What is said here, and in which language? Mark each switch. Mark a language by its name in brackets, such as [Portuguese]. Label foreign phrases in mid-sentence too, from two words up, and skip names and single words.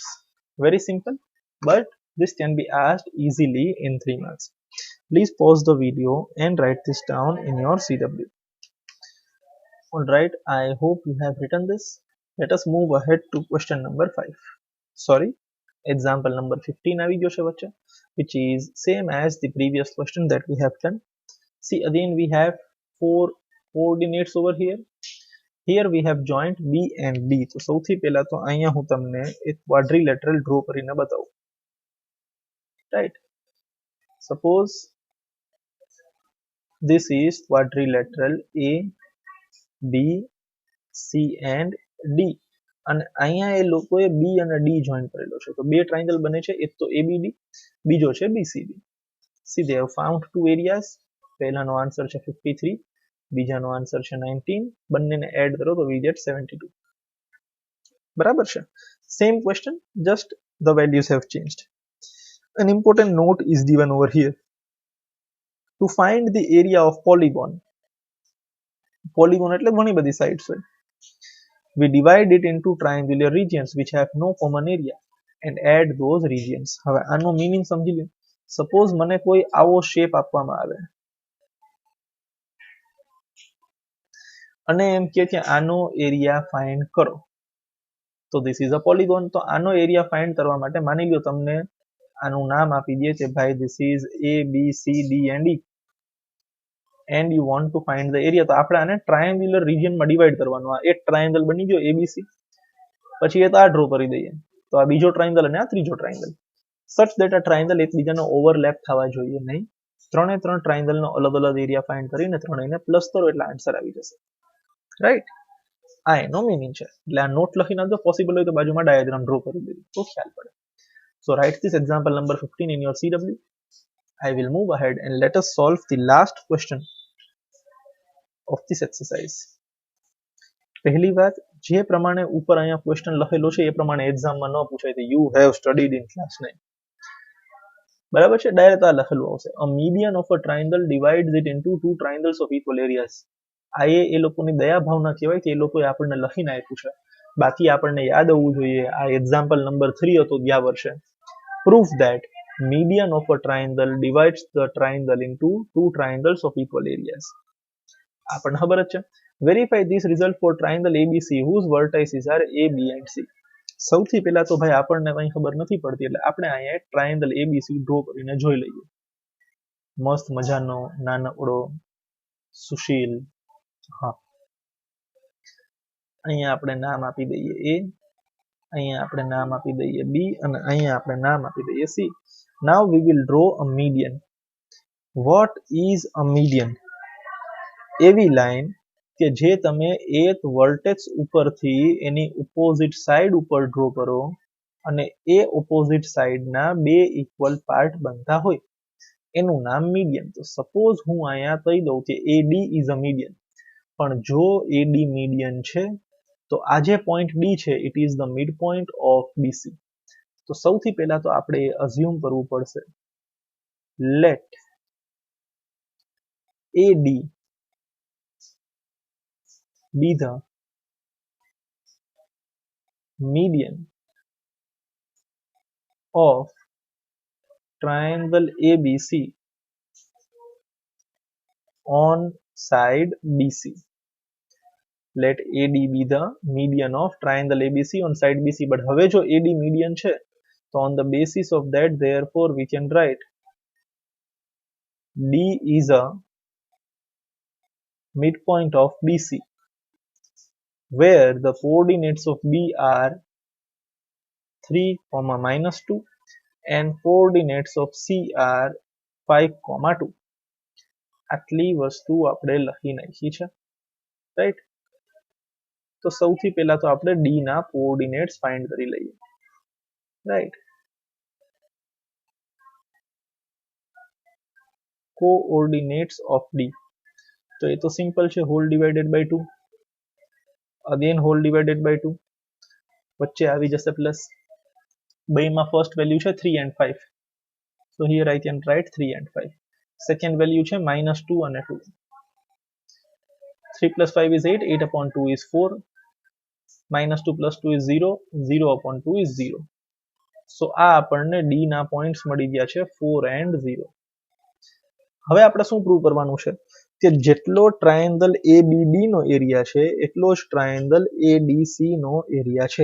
[English] Very simple, but this can be asked easily in 3 marks. Please pause the video and write this down in your CW. Alright, I hope you have written this. Let us move ahead to question number 5. Sorry, example number 15 [Gujarati] આવી ગયો છે વચ્ચે, [English] which is same as the previous question that we have done. See, again we have 4 coordinates over here. Here we have joint B and D. [Gujarati] તો સૌથી પહેલા તો અહીંયા હું તમને એક [English] quadrilateral draw [Gujarati] કરીને બતાવું. [English] Right. Suppose this is quadrilateral A, B, C and D. [Gujarati] અને અહીંયા એ લોકોએ B અને D જોઈન કરેલો છે. તો બે ટ્રાયંગલ બને છે, એક તો ABD, બીજો છે BCD. [English] See, they have found two areas. [Gujarati] પહેલાનો આન્સર છે 53, બીજાનો આન્સર છે 19. બંનેને એડ કરો તો [English] we get 72. [Gujarati] બરાબર છે. [English] Same question, just the values have changed. An important note is given over here. To find the area of polygon. [Gujarati] Polygon એટલે ઘણી બધી sides હોય. [English] We divide it into triangular regions which have no common area and add those regions. [Gujarati] હવે આનો મીનિંગ સમજી લો. સપોઝ મને કોઈ આવો શેપ આપવામાં આવે અને એમ કહે કે આનો [English] area find [Gujarati] કરો. તો [English] this is a polygon. [Gujarati] તો આનો [English] area find [Gujarati] કરવા માટે માની લો તમને આનું નામ આપી દે કે ભાઈ [English] this is A, B, C, D and E. And you want to find the area. [Gujarati] તો આપણે આને [English] triangular regionમાં divide [Gujarati] કરવાનું. આ એક ટ્રાયંગલ બની ગયો ABC, પછી એ તો આ ડ્રો કરી દઈએ. તો આ બીજો ટ્રાયંગલ અને આ ત્રીજો ટ્રાયંગલ. [English] such that [Gujarati] આ ટ્રાયંગલ એકબીજાનો ઓવરલેપ થવા જોઈએ નહીં. ત્રણે ત્રણ ટ્રાયંગલનો અલગ અલગ [English] area find [Gujarati] કરીને ત્રણેયને પ્લસ કરો એટલે આન્સર આવી જશે. રાઈટ. આ એનો મીનિંગ છે. એટલે આ નોટ લખી નાખજો. પોસિબલ હોય તો બાજુમાં [English] diagram draw [Gujarati] કરી દેજો તો ખ્યાલ પડે. [English] So write this example number 15 in your CW. I will move ahead and let us solve the last question of this exercise. [Gujarati] પહેલી વાત, જે પ્રમાણે ઉપર અહીંયા ક્વેશ્ચન લખેલો છે એ પ્રમાણે એક્ઝામમાં ન પૂછાય તો [English] you have studied in class 9. [Gujarati] બરાબર છે. ડાયરેક્ટ આ લખેલું આવશે. [English] A median of a triangle divides it into two triangles of equal areas. [Gujarati] આ એ લોકોની દયા ભાવના કહેવાય કે એ લોકોએ આપણને લખીને આપ્યું છે. બાકી આપણને યાદ આવવું જોઈએ. આ એક્ઝામ્પલ નંબર 3 હતો ગયા વર્ષે. [English] Prove that median of a triangle divides the triangle into two triangles of equal areas. [Gujarati] આપણને ખબર જ છે. [English] Verify this result for triangle ABC whose vertices are A, B and C. [Gujarati] સૌથી પહેલા તો ભાઈ આપણને કંઈ ખબર નથી પડતી એટલે આપણે અહીંયા [English] triangle ABC draw [Gujarati] કરીને જોઈ લઈએ. મસ્ત મજાનો નાનકડો સુશીલ. હા, અહીંયા આપણે નામ આપી દઈએ A, અહીંયા આપણે નામ આપી દઈએ B અને અહીંયા આપણે નામ આપી દઈએ C. [English] Now we will draw a median. What is a median? [Gujarati] એવી લાઈન કે જે તમે એક વર્ટેક્સ ઉપરથી એની [English] opposite side [Gujarati] ઉપર ડ્રો કરો અને એ [English] opposite sideના [Gujarati] બે [English] equal part [Gujarati] બનતા હોય એનું નામ મીડિયન. તો સપોઝ હું અહીંયા કહી દઉં કે [English] AD is a median, [Gujarati] પણ જો AD મીડિયન છે તો આ જે પોઈન્ટ D છે [English] it is the mid point of BC. [Gujarati] તો સૌથી પહેલા તો આપણે અઝ્યુમ કરવું પડશે [English] let AD be the median of triangle ABC on side BC. let AD be the median of triangle ABC on side BC. But [Gujarati] હવે જો [English] AD median [Gujarati] છે તો [English] on the basis of that, therefore we can write D is a midpoint of BC, where the coordinates of B are 3, -2 and coordinates of C are 5, 2. [Gujarati] આટલી વસ્તુ આપણે લખી નાખી છે, રાઈટ. તો સૌથી પહેલા તો આપણે D ના [English] coordinates find [Gujarati] કરી લઈએ, રાઈટ. [English] coordinates of D, [Gujarati] તો એ તો સિમ્પલ છે, [English] whole divided by 2, again whole divided by 2, [Gujarati] વચ્ચે આવી જશે પ્લસ. બેમાં ફર્સ્ટ વેલ્યુ છે [English] 3 and 5, so here I can write 3 and 5. [Gujarati] સેકન્ડ વેલ્યુ છે -2 અને 2. [English] 3 plus 5 is 8, 8 upon 2 is 4, -2 plus 2 is 0, 0 upon 2 is 0. [Gujarati] So આ આપણને D ના પોઈન્ટ્સ મળી ગયા છે 4 and 0. હવે આપણે શું પ્રૂવ કરવાનું છે કે જેટલો ટ્રાયેંગલ ABD નો એરિયા છે એટલો જ ટ્રાયેંગલ ADC નો એરિયા છે.